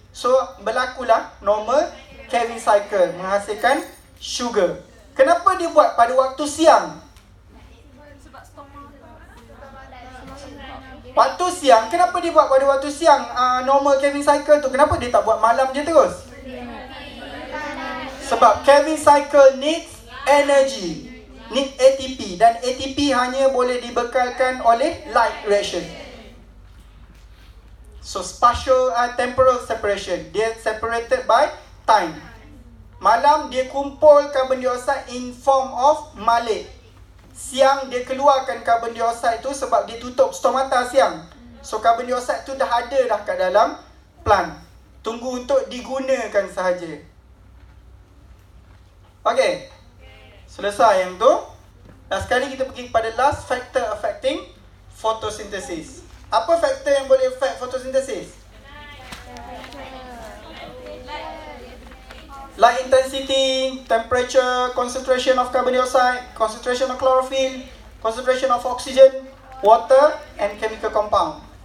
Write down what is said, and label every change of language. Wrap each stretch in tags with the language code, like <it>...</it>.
<ms>So, berlakulah normal Kevin cycle, menghasilkan sugar. Kenapa dia buat pada waktu siang? Waktu siang, kenapa dia buat pada waktu siang normal Kevin cycle tu? Kenapa dia tak buat malam je terus? Sebab</ms> <en>Kevin cycle needs energy, need ATP.</en> <ms>Dan ATP hanya boleh dibekalkan oleh light reaction.</ms> <en>So spatial temporal separation,</en> <ms>dia</ms> <en>separated by time.</en> <ms>Malam dia kumpul carbon dioxide</ms> <en>in form of malate.</en> <ms>Siang dia keluarkan carbon dioxide tu sebab dia tutup stomata siang. So carbon dioxide tu dah ada dah kat dalam plant. Tunggu untuk digunakan sahaja. Okay. Selesai yang tu. Dan sekali kita pergi kepada last factor affecting photosynthesis. Apa faktor yang boleh affect photosynthesis?</ms> <en>Light intensity, temperature, concentration of carbon dioxide, concentration of chlorophyll, concentration of oxygen, water and chemical compound.</en>